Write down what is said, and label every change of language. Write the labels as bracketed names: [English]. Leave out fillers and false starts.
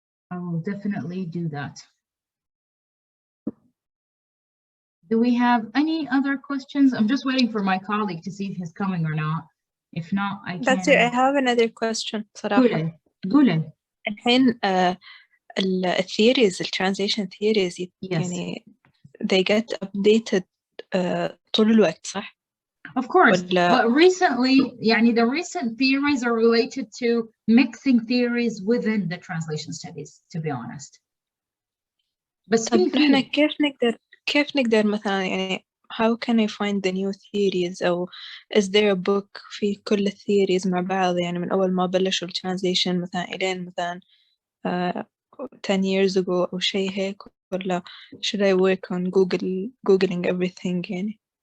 [English] I will definitely do that. Do we have any other questions? I'm just waiting for my colleague to see if he's coming or not. If not, I can. That's it. I have another question صراحة. [Arabic] قولي. الحين الثيوريز translation theories يعني [English] they get updated [Arabic] طول الوقت صح؟ [English] Of course, but recently, يعني the recent theories are related to mixing theories within the translation studies, to be honest. [Arabic] بس طب نحن كيف نقدر مثلا يعني [English] how can I find the new theories [Arabic] أو [English] is there a book [Arabic] في كل الثيوريز مع بعض يعني من أول ما بلشوا translation مثلا إلين مثلا [English] 10 years ago [Arabic] أو شيء هيك ولا [English] should I work on googling everything [Arabic] يعني؟